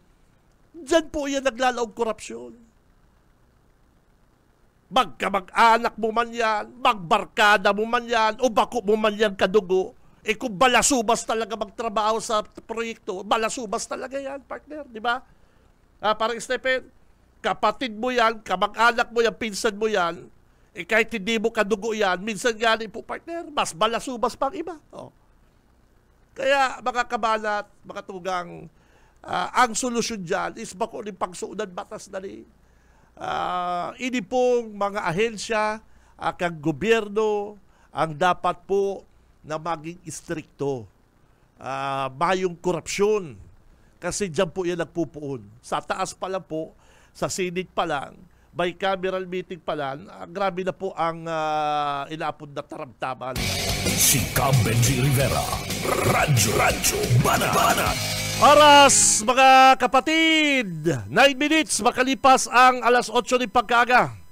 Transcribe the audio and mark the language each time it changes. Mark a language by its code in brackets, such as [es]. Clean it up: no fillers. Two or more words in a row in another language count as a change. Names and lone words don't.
[bik] Diyan po yan naglalaog korupsyon. Magkamag-anak mo man yan, magbarkada mo man yan, o bako mo man yan kadugo. [tl] Kung balasubas talaga magtrabaho sa proyekto, balasubas talaga yan, partner, di ba? Parang Stephen, kapatid mo yan, kamag-anak mo yan, pinsan mo yan, kahit hindi mo kadugo yan, minsan gani po, partner, mas balasubas pang iba. Oh. [bik] Kaya, mga kabalat, mga tugang, ang solusyon dyan is bako ni pagsuunan batas na ni. Ini pong mga ahensya, kang gobyerno, ang dapat po na maging istrikto. Mayong korupsyon. Kasi dyan po yan nagpupuon. Sa taas pa lang po, sa Senate pa lang, [en] by cameral meeting [bik] pa lang, grabe na po ang inaapod na taramtaman. Si Benji Rivera, Radyo Banat. [tl] Oras, mga kapatid! 9 minutes, makalipas ang alas 8 ng pagkaga.